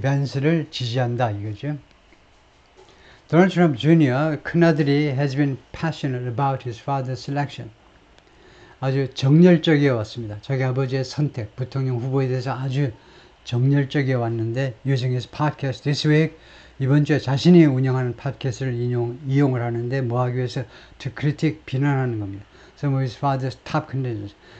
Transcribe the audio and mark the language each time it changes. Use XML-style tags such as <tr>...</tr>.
<ko>밴스를 지지한다 이거죠. 도널드 트럼프 주니어 큰아들이</ko> <en>has been passionate about his father's selection.</en> <ko>아주 정열적이어 왔습니다. 자기 아버지의 선택, 부통령 후보에 대해서 아주 정열적이어 왔는데</ko> <en>using his podcast this week</en> <ko>이번 주에 자신이 운영하는 팟캐스트를 이용을 하는데 뭐 하기 위해서</ko> <en>to critique</en> <ko>비난하는 겁니다.</ko> <en>Some of his father's top contenders.</en>